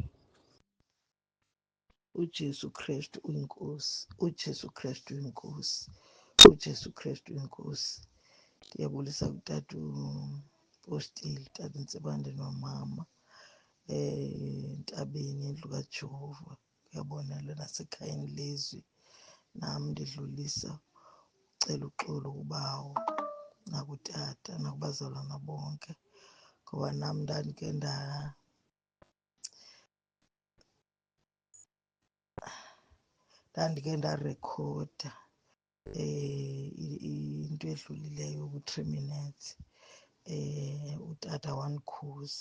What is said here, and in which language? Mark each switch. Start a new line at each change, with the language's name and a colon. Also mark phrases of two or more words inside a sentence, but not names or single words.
Zulu: uJesu Kristu uyinkosi, uJesu Kristu uyinkosi, uJesu Kristu uyinkosi. Ngiyabulisa kutata uPostile, tata Nsibande nomama entabeni endlu kaJehova. Ngiyabona nasekhayeni lezwi
Xhosa: nami ndidlulisa ucela uxolo kubawo nakutata nakubazalwana bonke, ngoba nami ndandike ndarekhoda into edlulileyo ku-3 minutes utata wandikhuza.